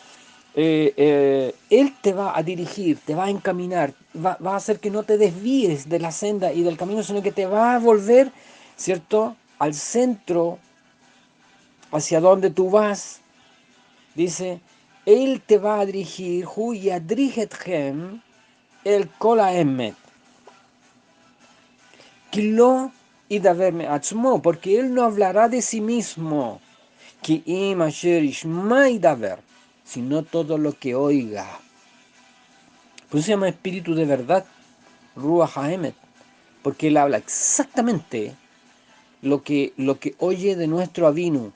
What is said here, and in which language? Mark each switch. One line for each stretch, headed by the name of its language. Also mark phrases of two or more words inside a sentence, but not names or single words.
Spanish: Él te va a dirigir, te va a encaminar, va a hacer que no te desvíes de la senda y del camino, sino que te va a volver, ¿cierto?, al centro, hacia donde tú vas. Dice, Él te va a dirigir,
Hebrew: הוא ידריככם אל כל האמת כי לא ידבר מעצמו,
Spanish: porque Él no hablará de sí mismo,
Hebrew: כי אם אשר ישמע ידבר,
Spanish: sino todo lo que oiga. Por eso se llama espíritu de verdad,
Hebrew: רוח האמת,
Spanish: porque Él habla exactamente lo que oye de nuestro Avinu.